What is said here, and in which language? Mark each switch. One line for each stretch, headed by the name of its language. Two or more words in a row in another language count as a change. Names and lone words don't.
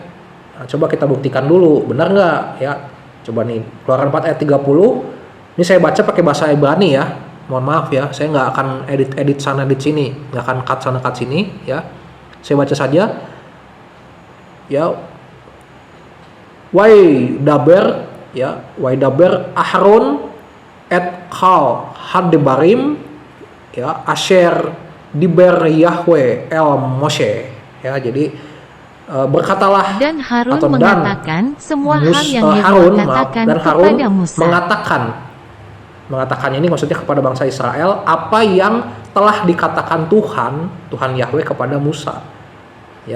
Indonesian: Nah, coba kita buktikan dulu, benar nggak ya? Coba nih, Keluaran 4 ayat 30, ini saya baca pakai bahasa Ibrani ya. Mohon maaf ya, saya nggak akan edit sana, edit sini, nggak akan cut sana, cut sini ya. Saya baca saja. Ya, Waidaber ya,
Hebrew: וידבר אהרן את כל הדברים ya, אשר דבר יהוה אל משה ya.
Indonesian: Jadi berkatalah dan Harun atau mengatakan semua hal yang Harun, Yehova katakan dan Harun kepada Musa. mengatakan ini maksudnya kepada bangsa Israel apa yang telah dikatakan Tuhan Yahweh kepada Musa ya.